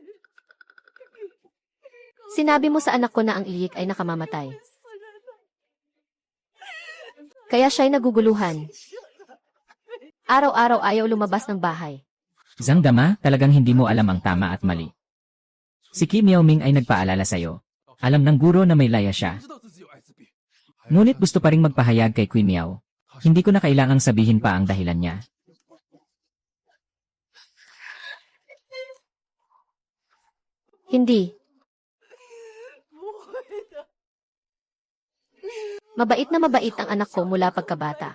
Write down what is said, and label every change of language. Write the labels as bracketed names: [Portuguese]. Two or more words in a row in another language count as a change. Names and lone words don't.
[Filipino] Sinabi mo sa anak ko na ang Ilik ay nakamamatay. Kaya siya'y naguguluhan. Araw-araw ayaw lumabas ng bahay. Zhang Dama, talagang hindi mo alam ang tama at mali. Si Kim Yaoming ay nagpaalala sa'yo. Alam ng guro na may laya siya. [Chinese] 知道自己有艾滋病， [Filipino] Ngunit gusto pa ring magpahayag kay Queen Miao. Hindi ko na kailangang sabihin pa ang dahilan niya. Hindi. Mabait na mabait ang anak ko mula pagkabata.